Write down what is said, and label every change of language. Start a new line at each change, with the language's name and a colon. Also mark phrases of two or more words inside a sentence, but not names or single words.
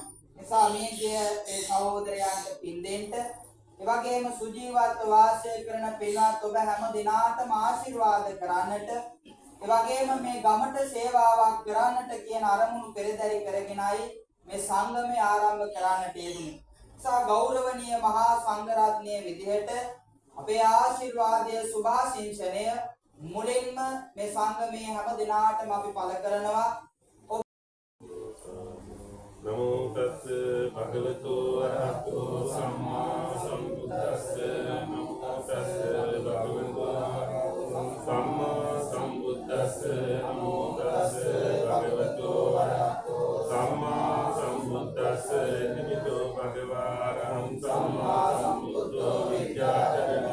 Sinhala: නිසා මේ ඒ සහෝදරයන්ට පින් දෙන්න ඒ වගේම සුජීවත්ව වාසය කරන පින්වත් ඔබ හැම දිනාටම ආශිර්වාද කරන්නට ඒ වගේම මේ ගමට සේවාවක් කරන්නට කියන අරමුණු පෙරදරි කරගෙනයි මේ සංගමය ආරම්භ කරන්නට යෙදුනේ. නිසා ගෞරවනීය මහා සංඝරත්නයේ විදිහට අපේ ආශිර්වාදය සුභාශිංසනය මුලින්ම මේ සංගමයේ හැම දිනාටම අපි පළ කරනවා.
Pali: නමෝ තස් භගවතු අරහතෝ සම්මා සම්බුද්දස්ස නමෝ තස් භගවතු අරහතෝ සම්මා සම්බුද්දස්ස නමෝ තස් භගවතු අරහතෝ සම්මා සම්බුද්දස්ස නිමිතෝ භගවාරහං සම්මා සම්බුද්ධෝ විද්‍යාචරණ